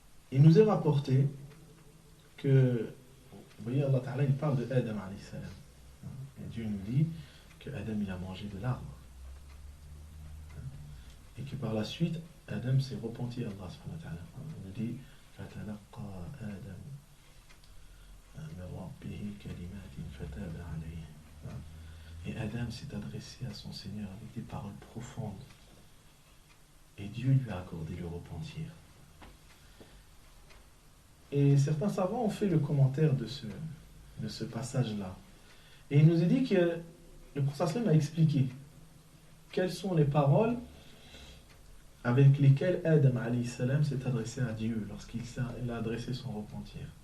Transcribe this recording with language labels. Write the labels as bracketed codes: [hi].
[fr] Il nous est rapporté que, vous voyez, Allah Ta'ala, il parle de Adam alayhi salam. Et Dieu nous dit que Adam il a mangé de l'arbre. Et que par la suite, Adam s'est repenti à Allah subhanahu wa ta'ala. Il nous dit [ar] فَتَلَقَّى آدَمُ مِنْ رَبِّهِ كَلِمَاتٍ فَتَابَ عَلَيْهِ. [fr] Et Adam s'est adressé à son Seigneur avec des paroles profondes. Et Dieu lui a accordé le repentir. Et certains savants ont fait le commentaire de ce passage-là. Et il nous est dit que le prophète a expliqué quelles sont les paroles avec lesquelles Adam alayhi salam s'est adressé à Dieu lorsqu'il a adressé son repentir.